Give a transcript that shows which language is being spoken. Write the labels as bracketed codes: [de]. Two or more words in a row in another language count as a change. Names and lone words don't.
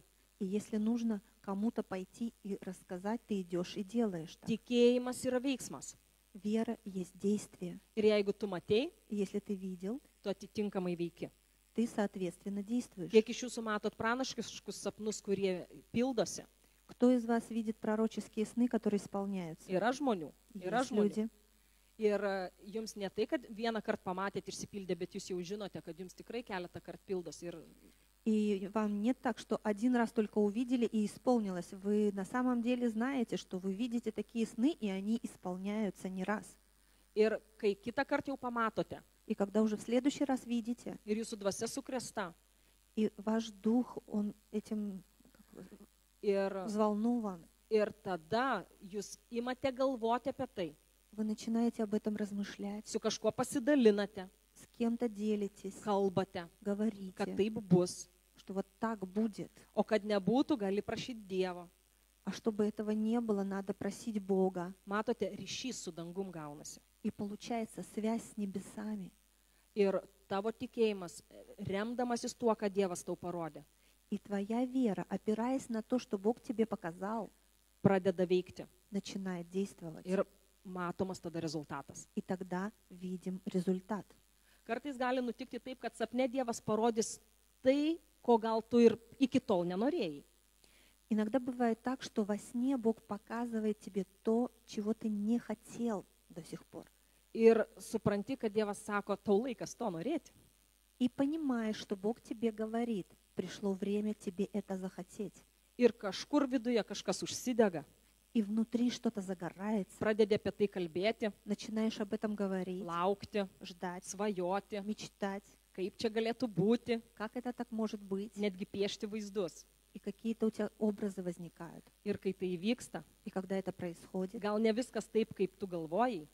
[ru] И если нужно кому-то пойти и рассказать, ты идешь и делаешь так. [lt] Tikėjimas yra veiksmas. [ru] Вера есть действие. [lt] Ir jeigu tu matei, [ru] И если ты видел, [lt] tu atitinkamai veiki. [ru] ты, соответственно, действуешь. [lt] Kiek iš jūsų matot pranaškiškus sapnus, kurie pildosi? [ru] Кто из вас видит пророческие сны, которые исполняются? [lt] Yra žmonių. Yra [ru] Есть [lt] žmonių. [ru] люди. [lt] Ir jums ne tai, kad vieną kartą pamatėt ir išsipildė, bet jūs jau žinote, kad jums tikrai keletą kartų pildos. Ir [ru] И вам нет так, что один раз только увидели и исполнилось. Вы на самом деле знаете, что вы видите такие сны, и они исполняются не раз. [lt] kai kitą kartą jau pamatote [ru] И когда уже в следующий раз видите, [lt] ir jūsų dvasia sukrėsta [ru] и ваш дух, он этим [lt] ir, [ru] взволнован, [lt] ir tada jūs imate galvoti apie tai, [ru] вы начинаете об этом размышлять, [lt] su kažkuo pasidalinate, [ru] с кем-то делитесь, [lt] kalbate, kad [ru] говорите, [lt] taip bus. [ru] что вот так будет. [lt] O kad nebūtų, gali prašyti Dievo. [ru] А чтобы этого не было, надо просить Бога. [lt] Matote, ryšys su dangum gaunasi. [ru] И получается связь с небесами. [lt] Ir tavo tikėjimas, remdamasis tuo, ką Dievas tau parodė, [ru] И твоя вера, опираясь на то, что Бог тебе показал, [lt] pradeda veikti. [ru] начинает действовать. [lt] Ir matomas tada rezultatas. [ru] И тогда видим результат. [lt] Kartais gali nutikti taip, kad sapne Dievas parodys tai, ko gal tu ir iki tol nenorėjai. [ru] Иногда бывает так, что во сне Бог показывает тебе то, чего ты не хотел до сих пор. [lt] Ir supranti, kad Dievas sako, tau laikas to norėti. [ru] И понимаешь, что Бог тебе говорит, пришло время тебе это захотеть. [lt] Ir kažkur viduje kažkas užsidega. [ru] И внутри что-то загорается, [lt] Pradedi apie tai kalbėti, [ru] начинаешь об этом говорить, [lt] laukti, [ru] ждать, [lt] svajoti, [ru] мечтать, [lt] kaip čia galėtų būti, [ru] как это так может быть, [lt] netgi piešti vaizdus. [ru] и какие-то у тебя образы возникают. [lt] Ir kai tai įvyksta, [ru] И когда это происходит, [lt] gal ne viskas taip, kaip tu galvojai,